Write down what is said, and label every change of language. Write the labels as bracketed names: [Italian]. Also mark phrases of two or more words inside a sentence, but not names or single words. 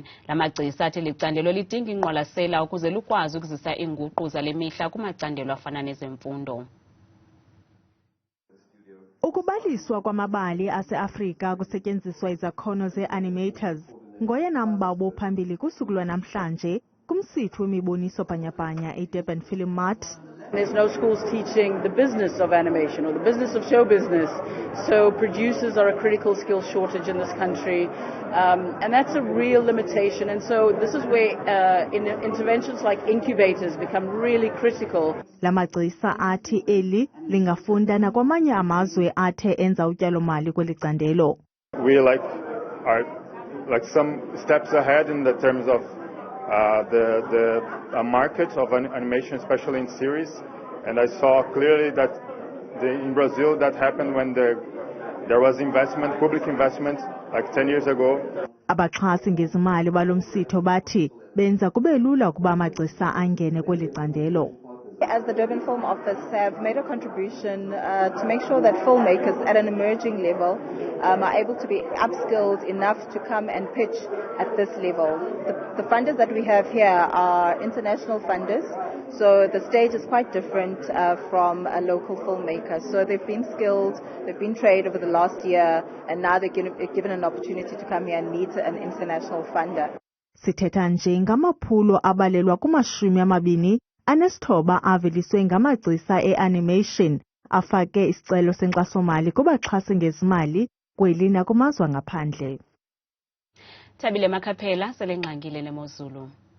[Xhosa] La magcisa athi licandelo lidinga ingqwalasela ukuze lukwazi ukuzisa iinguqu zale mihla kumacandelo afana nezemfundo. Ukubaliswa kwamabali ase-Afrika kusetyenziswa izakhono ze-animators ngoyena mbabo phambili kusuku lwanamhlanje kumsitho wemiboniso bhanyabhanya eDurban Film Mart. [English] There's no schools teaching the business of animation or the business of show business, so producers are a critical skill shortage in this country, and that's a real limitation. And so this is where interventions like incubators become really critical. [Xhosa] La magcisa athi eli lingafunda nakwamanye amazwe athe enza utyalo-mali kweli candelo. [English] We are some steps ahead in the terms of the market of animation, especially in series. And I saw clearly that in Brazil that happened when there was investment, public investment, like 10 years ago. [Xhosa] Abaxhasi ngezimali balomsitho bathi benza kube lula ukuba amagcisa angene kweli candelo. [English] As the Durban Film Office have made a contribution to make sure that filmmakers at an emerging level are able to be upskilled enough to come and pitch at this level. The funders that we have here are international funders, so the stage is quite different from a local filmmaker. So they've been skilled, they've been trained over the last year, and now they're given an opportunity to come here and meet an international funder. [Xhosa] Sithetha nje ngamaphulo abalelwa kuma-20 anesithoba aveliswe ngamagcisa e-animation afake isicelo senkxaso-mali kubaxhasi ngezimali kweli nakumazwe angaphandle. Thabile Makhaphela selengqangile neMozulu.